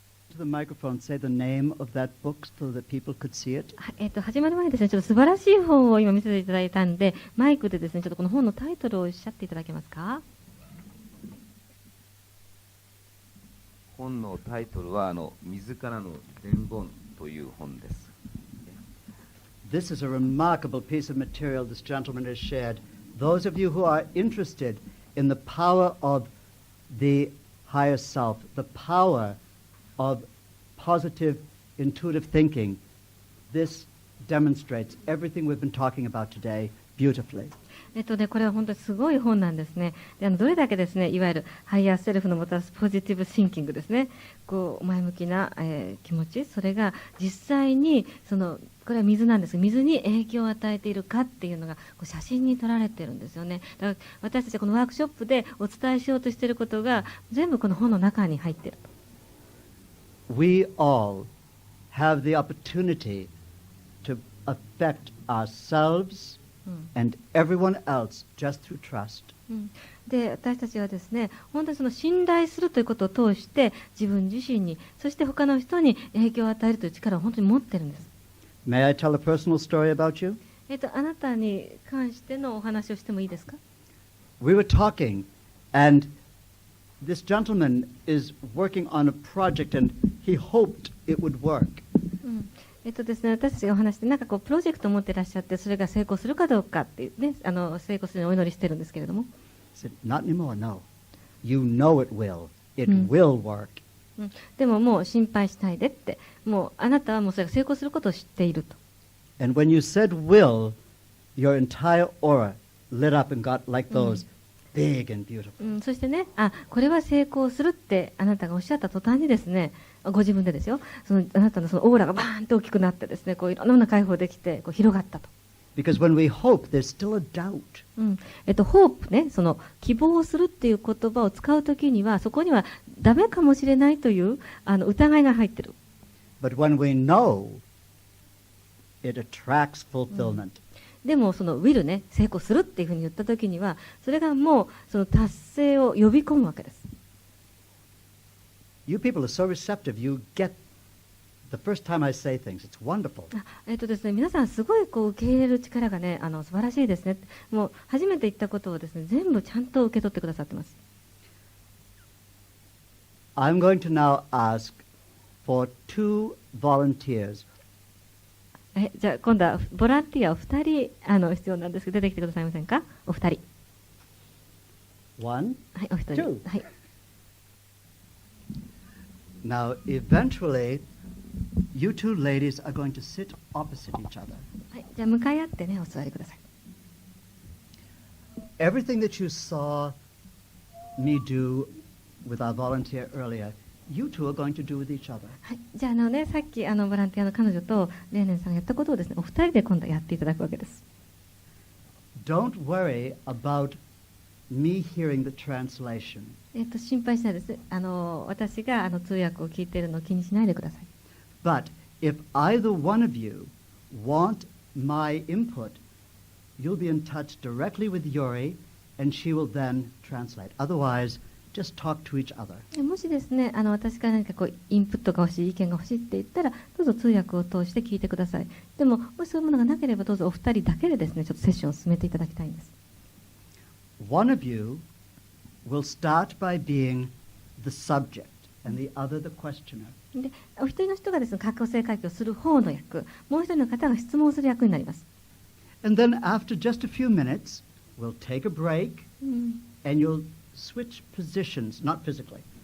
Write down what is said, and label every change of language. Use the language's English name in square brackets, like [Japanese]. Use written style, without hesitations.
[English] to the microphone say the name of that book so that people could see it? [Japanese] 始まる前にですね、ちょっと素晴らしい本を今見せていただいたんで、マイクでですね、ちょっとこの本のタイトルをおっしゃっていただけますか？本のタイトルは自らの伝言という本です。 [English] This is a remarkable piece of material this gentleman has shared. Those of you who are interested in the power of the higher self, the power of positive, intuitive thinking, this demonstrates everything we've been talking about today beautifully. [Japanese] これは本当にすごい本なんですね。でどれだけですね、いわゆるハイヤーセルフのもたらすポジティブシンキングですね、こう前向きな、気持ち、それが実際にこれは水なんですが、水に影響を与えているかっていうのがこう写真に撮られてるんですよね。だから私たちはこのワークショップでお伝えしようとしていることが全部この本の中に入っていると。 [English] We all have the opportunity to affect ourselves and everyone else just through trust. [Japanese] で私たちはですね、本当にその信頼するということを通して自分自身に、そして他の人に影響を与えるという力を本当に持ってるんです。 [English] May I tell a personal story about you? [Japanese] あなたに関してのお話をしてもいいですか？ [English] We were talking, and this gentleman is working on a project, and he hoped it would work. [Japanese] ですね、私たちがお話して、なんかこうプロジェクトを持っていらっしゃって、それが成功するかどうかっていうね、成功するようにお祈りしてるんですけれども。 [English] He said, "Not anymore, no. You know it will. It will work." [Japanese] でももう心配しないでって、もうあなたはもうそれが成功することを知っていると。 [English] And when you said will, your entire aura lit up and got like those big and beautiful. [Japanese] そしてね、これは成功するってあなたがおっしゃった途端にですね、ご自分でですよ、あなたのそのオーラがバーンと大きくなってですね、こういろんなものが解放できてこう広がったと。 [English] Because when we hope, there's still a doubt. [Japanese] ホープね、その希望するっていう言葉を使うときには、そこにはダメかもしれないという疑いが入ってる。 [English] But when we know, it attracts fulfillment. [Japanese] でもそのウィルね、成功するっていうふうに言ったときには、それがもうその達成を呼び込むわけです。 [English] You people are so receptive. You get the first time I say things. It's wonderful. [Japanese] ですね、皆さんすごいこう受け入れる力がね、素晴らしいですね。もう初めて言ったことをですね、全部ちゃんと受け取ってくださってます。 [English] I'm going to now ask for 2 volunteers. [Japanese] じゃあ今度はボランティアを2人必要なんですけど、出てきてくださいませんか？お二人。 [English] 1, [Japanese] はい、お一人。 [English] 2. [Japanese] はい。 [English] Now, eventually, you two ladies are going to sit opposite each other. [Japanese] はい、じゃあ向かい合ってね、お座りください。 [English] Everything that you saw me do with our volunteer earlier, you two are going to do with each other. [Japanese] はい、じゃあね、さっきボランティアの彼女とレーネンさんがやったことをですね、お二人で今度やっていただくわけです。 [English] Don't worry about me hearing the translation. [Japanese] 心配しないです。私が通訳を聞いているのを気にしないでください。 [English] But if either one of you want my input, you'll be in touch directly with Yuri, and she will then translate. Otherwise, just talk to each other. [Japanese] もしですね、私から何かこうインプットが欲しい、意見が欲しいって言ったら、どうぞ通訳を通して聞いてください。でも、もしそういうものがなければ、どうぞお二人だけでですね、ちょっとセッションを進めていただきたいんです。 [English] One of you will start by being the subject, and the other the questioner. [Japanese] で、お一人の人がですね、過去世回帰をする方の役、もう一人の方が質問する役になります。 [English] And then after just a few minutes, we'll take a break, and you'll switch positions, not physically.